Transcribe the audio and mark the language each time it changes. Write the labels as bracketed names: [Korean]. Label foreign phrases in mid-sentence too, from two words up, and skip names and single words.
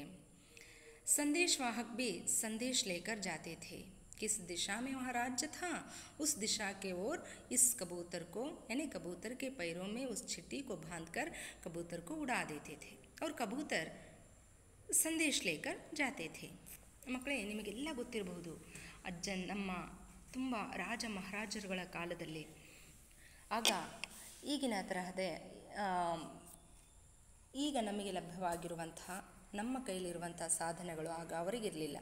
[Hindi] संदेशवाहक भी संदेश लेकर जाते थे. किस दिशा में वहाँ राज्य था, उस दिशा के ओर इस कबूतर को, यानी कबूतर के पैरों में उस छिट्टी को बांधकर कबूतर को उड़ा देते थे और कबूतर संदेश लेकर जाते थे. [Kannada] ಮಕ್ಕಳೇ, ನಿಮಗೆಲ್ಲ ಗೊತ್ತಿರಬಹುದು, ನಮ್ಮ ತುಂಬ ರಾಜ ಮಹಾರಾಜರುಗಳ ಕಾಲದಲ್ಲಿ ಆಗ ಈಗಿನ ತರಹದ ಈಗ ನಮಗೆ ಲಭ್ಯವಾಗಿರುವಂತಹ ನಮ್ಮ ಕೈಲಿರುವಂಥ ಸಾಧನಗಳು ಆಗ ಅವರಿಗಿರಲಿಲ್ಲ.